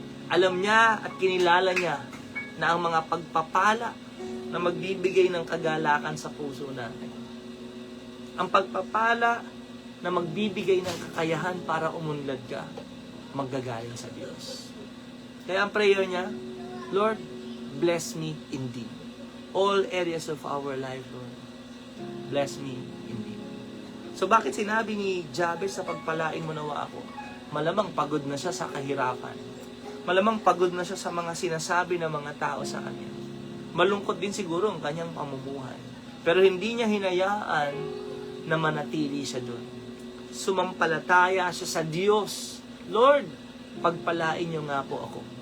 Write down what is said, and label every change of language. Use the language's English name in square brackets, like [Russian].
[Filipino] Alam niya at kinilala niya na ang mga pagpapala na magbibigay ng kagalakan sa puso natin. Ang pagpapala na magbibigay ng kakayahan para umunlad ka, maggagaling sa Diyos. Kaya ang [English] prayer niya, Lord, bless me indeed. All areas of our life, Lord, bless me indeed. [Filipino] So bakit sinabi ni Jabez sa pagpalain mo nawa ako? Malamang pagod na siya sa kahirapan. Malamang pagod na siya sa mga sinasabi ng mga tao sa kanya. Malungkot din siguro ang kanyang pamumuhay. Pero hindi niya hinayaan na manatili siya doon. Sumampalataya siya sa Diyos. Lord, pagpalain niyo nga po ako.